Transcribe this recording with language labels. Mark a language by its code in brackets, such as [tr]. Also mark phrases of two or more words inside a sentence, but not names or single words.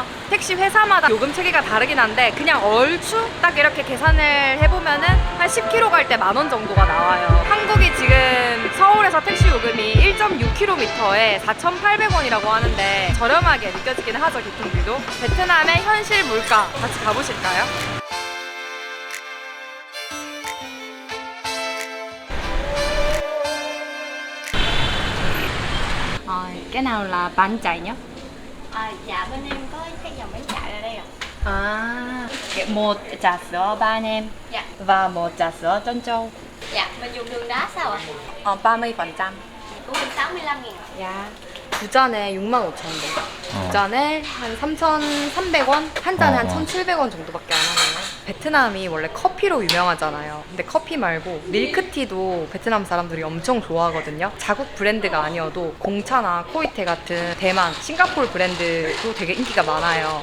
[ko] 택시 회사마다 요금 체계가 다르긴 한데 그냥 얼추 딱 이렇게 계산을 해보면은 한 10km 갈 때 만원 정도가 나와요. 한국이 지금 서울에서 택시 요금이 1.6km에 4,800원이라고 하는데 저렴하게 느껴지기는 하죠, 교통비도. 베트남의 현실 물가 같이 가보실까요? [vi] Cái nào là bánh chạy nhá? Dạ bên em có cái dòng bánh chạy ở đây ạ. Một trà sữa ba anh em Dạ. và một trà sữa trân châu. Dạ, mình dùng đường đá sao ạ? 30%. Của mình 65.000 ạ. [ko] 야. 두 잔에 65,000원. 두 잔에 한 3,300원? 한 잔에 한 1,700원 정도밖에 안 하네요. 베트남이 원래 커피로 유명하잖아요. 근데 커피 말고 밀크티도 베트남 사람들이 엄청 좋아하거든요. 자국 브랜드가 아니어도 공차나 코이테 같은 대만, 싱가포르 브랜드도 되게 인기가 많아요.